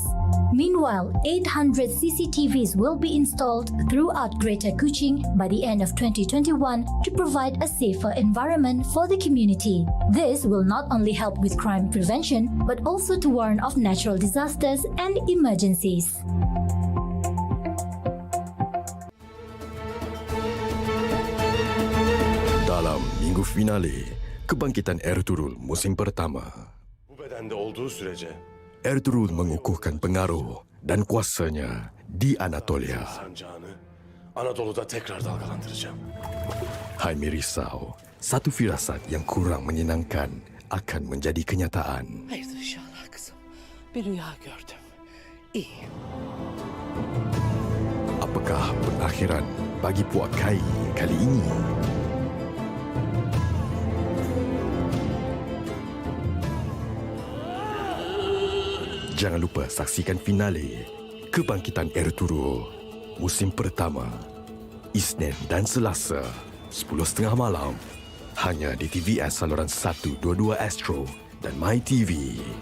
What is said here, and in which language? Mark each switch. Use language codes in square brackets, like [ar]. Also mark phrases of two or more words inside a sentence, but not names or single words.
[en] Meanwhile, 800 CCTVs will be installed throughout Greater Kuching by the end of 2021 to provide a safer environment for the community. This will not only help with crime prevention, but also to warn of natural disasters and emergencies. [ms] Dalam minggu finale, kebangkitan Ertuğrul musim pertama. [tr] Bu bedende olduğu sürece [ms] Ertuğrul mengukuhkan pengaruh dan kuasanya di Anatolia. [tr] sancağını Anadolu'da tekrar dalgalandıracağım. [ms] Hai risau, satu firasat yang kurang menyenangkan akan menjadi kenyataan. [tr] Hayırdır inşallah kızım. Bir rüya gördüm. İyi. [ms] Apakah pengakhiran bagi Puak Kai kali ini? Jangan lupa saksikan finale Kebangkitan Ertugrul, musim pertama, Isnin dan Selasa, 10.30 malam, hanya di TVS saluran 122 Astro dan MyTV.